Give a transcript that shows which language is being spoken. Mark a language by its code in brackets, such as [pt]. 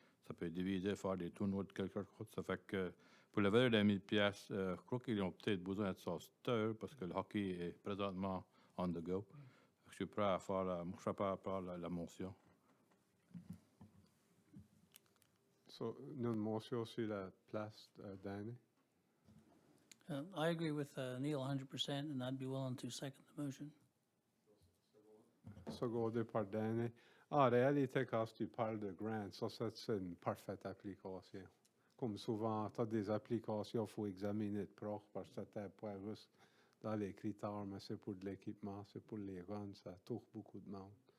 [fr] Ça peut être divisé, faire des tournois de quelque chose. Ça fait que pour la valeur de 1 000 $, je crois qu'ils ont peut-être besoin de ça parce que le hockey est présentement [en] on the go. [fr] Je suis prêt à faire la motion. So, une motion sur la place d'année. [en] I agree with Neil 100%, and I'd be willing to second the motion. [fr] Secondé par Danny. En réalité, quand tu parles de grants, ça c'est une parfaite application. Comme souvent, tu as des applications, il faut examiner de proche parce que tu n'es pas juste dans les critères, mais c'est pour de l'équipement, c'est pour les runs, ça touche beaucoup de monde.